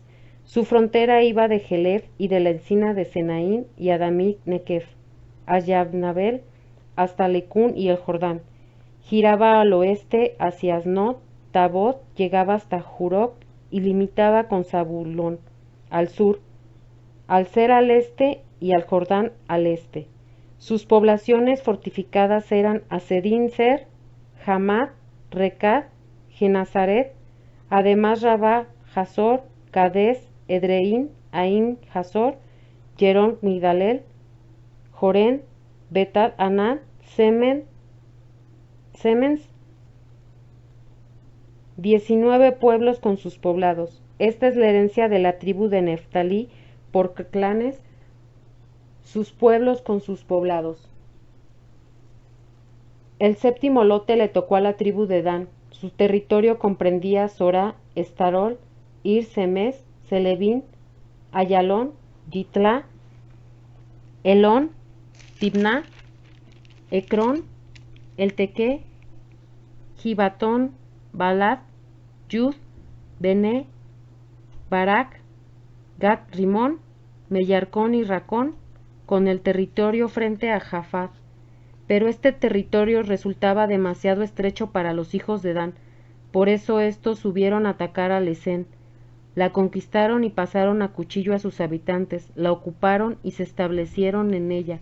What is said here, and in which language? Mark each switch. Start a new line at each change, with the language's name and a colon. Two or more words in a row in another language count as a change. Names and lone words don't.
Spanish: Su frontera iba de Jelef y de la encina de Senaín y Adamit Nekef, a Yabnabel, hasta Lecún y el Jordán. Giraba al oeste hacia Asnot, Tabot, llegaba hasta Juroc y limitaba con Zabulón al sur, al Ser al este y al Jordán al este. Sus poblaciones fortificadas eran Asedín Ser, Hamad, Recad, Genazaret, además Rabá, Hazor, Cades, Edreín, Ain, Hazor, Jerón, Migdalel, Jorén, Betad, Anán, Semens, 19 pueblos con sus poblados. Esta es la herencia de la tribu de Neftalí por clanes, sus pueblos con sus poblados. El séptimo lote le tocó a la tribu de Dan. Su territorio comprendía Sorá, Estarol, Ir, Semes, Selevín, Ayalón, Yitlá, Elón, Tibná, Ecrón, Eltequé, Gibatón, Balad, Yud, Bené, Barak, Gat, Rimón, Mellarcón y Racón, con el territorio frente a Jafat. Pero este territorio resultaba demasiado estrecho para los hijos de Dan, por eso estos subieron a atacar a Lesén. La conquistaron y pasaron a cuchillo a sus habitantes, la ocuparon y se establecieron en ella.